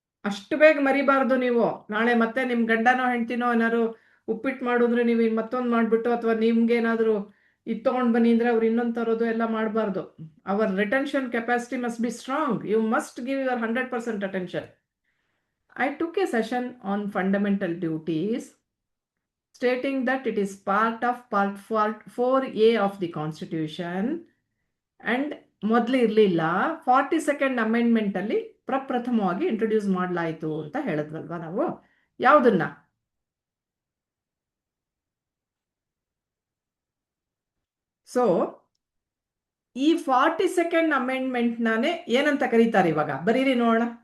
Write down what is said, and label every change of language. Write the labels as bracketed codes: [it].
[kn] ಅಷ್ಟು ಬೇಗ ಮರಿಬಾರ್ದು ನೀವು. ನಾಳೆ ಮತ್ತೆ ನಿಮ್ ಗಂಡನೋ ಹೆಂಡ್ತಿನೋ ಏನಾದ್ರು ಉಪ್ಪಿಟ್ಟು ಮಾಡಿದ್ರೆ ನೀವು ಮತ್ತೊಂದು ಮಾಡ್ಬಿಟ್ಟು, ಅಥವಾ ನಿಮ್ಗೇನಾದ್ರು ಇದು ತಗೊಂಡ್ ಬನ್ನಿ ಅಂದ್ರೆ ಅವ್ರು ಇನ್ನೊಂದು ತರೋದು ಎಲ್ಲ ಮಾಡಬಾರ್ದು. [en] Our retention capacity must be strong. You must give your 100% attention. I took a session on fundamental duties stating that it is part of part 4A of the constitution, and [kn] ಮೊದಲು ಇರಲಿಲ್ಲ. 42nd ಅಮೆಂಡ್ಮೆಂಟ್ ಅಲ್ಲಿ ಪ್ರಪ್ರಥಮವಾಗಿ introduce ಮಾಡಲಾಯಿತು ಅಂತ ಹೇಳಿದ್ವಲ್ವಾ ನಾವು. ಯಾವುದನ್ನ? So ಈ 42nd amendment ನಾನೇ ಏನಂತ ಕರೀತಾರೆ ಇವಾಗ? ಬರೀರಿ ನೋಡೋಣ.